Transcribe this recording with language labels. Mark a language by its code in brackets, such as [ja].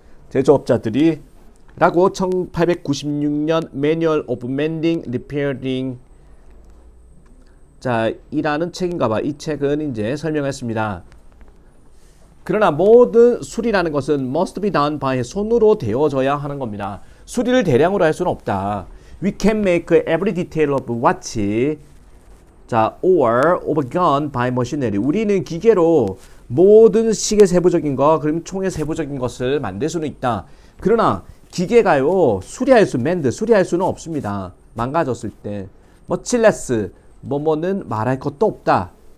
[ko] 제조업자들이 라고 1896년 Manual of Mending, Repairing, 자, 이라는 책인가봐. 이 책은 이제 설명했습니다. 그러나 모든 수리라는 것은 [en] must be done by, [ko] 손으로 되어져야 하는 겁니다. 수리를 대량으로 할 수는 없다. [en] We can make every detail of watch, 자, or overgone by machinery. [ko] 우리는 기계로 모든 시계 세부적인 것, 그럼 총의 세부적인 것을 만들 수는 있다. 그러나 기계가요 수리할 수는 없습니다. 망가졌을 때. muchless, 뭐뭐는 말할 것도 없다.